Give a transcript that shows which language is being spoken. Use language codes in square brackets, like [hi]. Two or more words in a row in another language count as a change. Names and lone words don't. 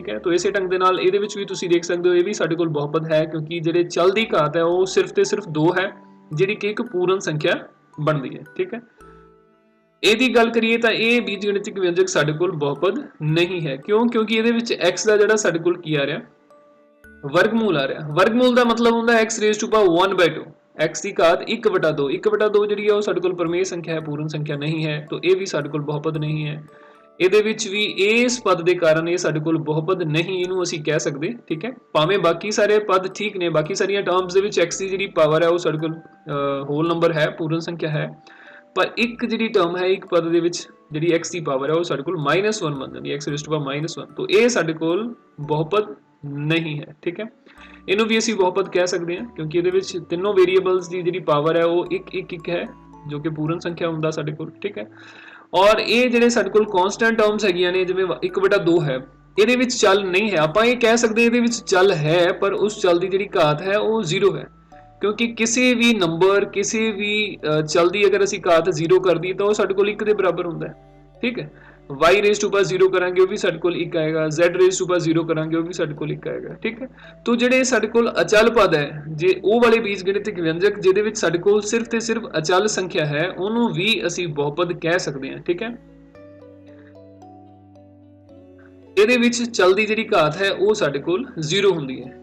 [pa] ਠੀਕ ਹੈ, ਤਾਂ ਇਸੇ ਢੰਗ ਦੇ ਨਾਲ ਇਹਦੇ ਵਿੱਚ ਵੀ ਤੁਸੀਂ ਦੇਖ ਸਕਦੇ ਹੋ ਇਹ ਵੀ ਸਾਡੇ ਕੋਲ ਬਹੁਪਦ ਹੈ, ਕਿਉਂਕਿ ਜਿਹੜੇ ਚੱਲ ਦੀ ਘਾਤ ਹੈ ਉਹ ਸਿਰਫ ਤੇ ਸਿਰਫ 2 ਹੈ, ਜਿਹੜੀ ਕਿ ਇੱਕ ਪੂਰਨ ਸੰਖਿਆ ਬਣਦੀ ਹੈ। ਠੀਕ ਹੈ, ਇਹਦੀ ਗੱਲ ਕਰੀਏ ਤਾਂ ਇਹ ਬੀਜਗਣਿਤਿਕ ਵਿਅੰਜਕ ਸਾਡੇ ਕੋਲ ਬਹੁਪਦ ਨਹੀਂ ਹੈ। ਕਿਉਂ? ਕਿਉਂਕਿ ਇਹਦੇ ਵਿੱਚ x ਦਾ ਜਿਹੜਾ ਸਾਡੇ ਕੋਲ ਕੀ ਆ ਰਿਹਾ, ਵਰਗਮੂਲ ਆ ਰਿਹਾ। ਵਰਗਮੂਲ ਦਾ ਮਤਲਬ ਹੁੰਦਾ [en] x raised to power 1/2, [pa] x ਦੀ ਘਾਤ 1/2। 1/2 ਜਿਹੜੀ ਹੈ ਉਹ ਸਾਡੇ ਕੋਲ ਪਰਮੇय ਸੰਖਿਆ ਹੈ, ਪੂਰਨ ਸੰਖਿਆ ਨਹੀਂ ਹੈ, ਤਾਂ ਇਹ ਵੀ ਸਾਡੇ ਕੋਲ ਬਹੁਪਦ ਨਹੀਂ ਹੈ। ਇਹਦੇ ਵਿੱਚ ਵੀ ਇਸ ਪਦ ਦੇ ਕਾਰਨ ਇਹ ਸਾਡੇ ਕੋਲ ਬਹੁਪਦ ਨਹੀਂ ਇਹਨੂੰ ਅਸੀਂ ਕਹਿ ਸਕਦੇ। ਠੀਕ ਹੈ, ਭਾਵੇਂ ਬਾਕੀ ਸਾਰੇ ਪਦ ਠੀਕ ਨੇ, ਬਾਕੀ ਸਾਰੀਆਂ ਟਰਮਸ ਦੇ ਵਿੱਚ x ਦੀ ਜਿਹੜੀ ਪਾਵਰ ਹੈ ਉਹ ਸਾਡੇ ਕੋਲ [en] whole number [pa] ਹੈ, ਪੂਰਨ ਸੰਖਿਆ ਹੈ, ਪਰ ਇੱਕ ਜਿਹੜੀ ਟਰਮ ਹੈ ਇੱਕ ਪਦ ਦੇ ਵਿੱਚ ਜਿਹੜੀ x ਦੀ ਪਾਵਰ ਹੈ ਉਹ ਸਾਡੇ ਕੋਲ -1 ਬਣ ਜਾਂਦੀ ਹੈ, [en] x raised to power -1। [pa] ਤਾਂ ਇਹ ਸਾਡੇ ਕੋਲ ਬਹੁਪਦ ਨਹੀਂ ਹੈ। ਠੀਕ ਹੈ, ਇਹਨੂੰ ਵੀ ਅਸੀਂ ਬਹੁਪਦ ਕਹਿ ਸਕਦੇ ਹਾਂ, ਕਿਉਂਕਿ ਇਹਦੇ ਵਿੱਚ ਤਿੰਨੋਂ ਵੇਰੀਏਬਲਸ ਦੀ ਜਿਹੜੀ ਪਾਵਰ ਹੈ ਉਹ ਇੱਕ ਹੈ, ਜੋ ਕਿ ਪੂਰਨ ਸੰਖਿਆ ਹੁੰਦਾ ਸਾਡੇ ਕੋਲ। ਠੀਕ ਹੈ, ਔਰ ਇਹ ਜਿਹੜੇ ਸਾਡੇ ਕੋਲ [en] constant terms [pa] ਹੈਗੀਆਂ ਨੇ, ਜਿਵੇਂ 1/2 ਹੈ, ਇਹਦੇ ਵਿੱਚ ਚੱਲ ਨਹੀਂ ਹੈ। ਆਪਾਂ ਇਹ ਕਹਿ ਸਕਦੇ ਇਹਦੇ ਵਿੱਚ ਚੱਲ ਹੈ, ਪਰ ਉਸ ਚੱਲ ਦੀ ਜਿਹੜੀ ਘਾਤ ਹੈ ਉਹ 0 ਹੈ, ਕਿਉਂਕਿ ਕਿਸੇ ਵੀ ਨੰਬਰ, ਕਿਸੇ ਵੀ ਚੱਲ ਦੀ ਅਗਰ ਅਸੀਂ ਘਾਤ 0 ਕਰ ਦਈਏ ਤਾਂ ਉਹ ਸਾਡੇ ਕੋਲ 1 ਦੇ ਬਰਾਬਰ ਹੁੰਦਾ ਹੈ। ਠੀਕ ਹੈ, [en] y raised to power 0 [pa] ਕਰਾਂਗੇ ਉਹ ਵੀ ਸਾਡੇ ਕੋਲ 1 ਆਏਗਾ, [en] z raised to power 0 [pa] ਕਰਾਂਗੇ ਉਹ ਵੀ ਸਾਡੇ ਕੋਲ 1 ਆਏਗਾ। ਠੀਕ ਹੈ, तो ਜਿਹੜੇ ਸਾਡੇ ਕੋਲ ਅਚਲ ਪਦ ਹੈ, ਜੇ ਉਹ ਵਾਲੇ ਬੀਜਗਣਿਤਿਕ ਵਿਅੰਜਕ ਜਿਹਦੇ ਵਿੱਚ ਸਾਡੇ ਕੋਲ ਸਿਰਫ ਤੇ ਸਿਰਫ ਅਚਲ ਸੰਖਿਆ ਹੈ, ਉਹਨੂੰ ਵੀ ਅਸੀਂ ਬਹੁਪਦ ਕਹਿ ਸਕਦੇ ਹਾਂ। ਠੀਕ ਹੈ, ਇਹਦੇ ਵਿੱਚ ਚੱਲ ਦੀ ਜਿਹੜੀ ਘਾਤ ਹੈ ਉਹ ਸਾਡੇ ਕੋਲ 0 ਹੁੰਦੀ ਹੈ।